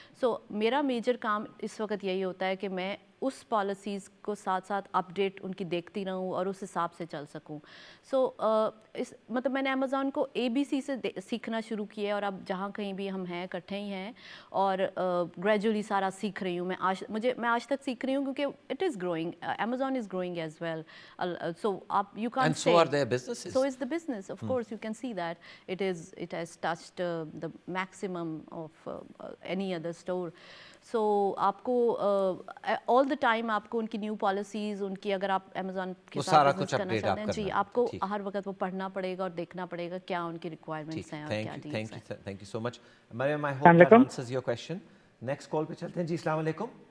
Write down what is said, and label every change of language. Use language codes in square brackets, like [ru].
[ur] سو میرا میجر کام اس وقت یہی ہوتا ہے کہ میں اس پالیسیز کو ساتھ ساتھ اپڈیٹ ان کی دیکھتی رہوں اور اس حساب سے چل سکوں. سو مطلب میں نے امیزون کو ABC سے سیکھنا شروع کیا ہے اور اب جہاں کہیں بھی ہم ہیں اکٹھے ہی ہیں اور گریجولی سارا سیکھ رہی ہوں. میں آج تک سیکھ رہی ہوں کیونکہ [en] It is growing, Amazon is growing as well. So you can't And say. so are their businesses. So is the business. Of course, you can see that it has touched the maximum of any other store. [ur] So آپ کو [en] all the time [ur] آپ کو ان کی new policies, ان کی اگر آپ Amazon کے ساتھ بزنس کرنا چاہتے ہیں جی آپ کو ہر وقت وہ پڑھنا پڑے گا اور دیکھنا پڑے گا کیا ان کی ریکوائرمنٹس ہیں اور کیا ڈیلز ہیں. [en] Thank you so much Maryam. I hope that answers your question. [ur] Next call پہ چلتے ہیں جی. السلام علیکم.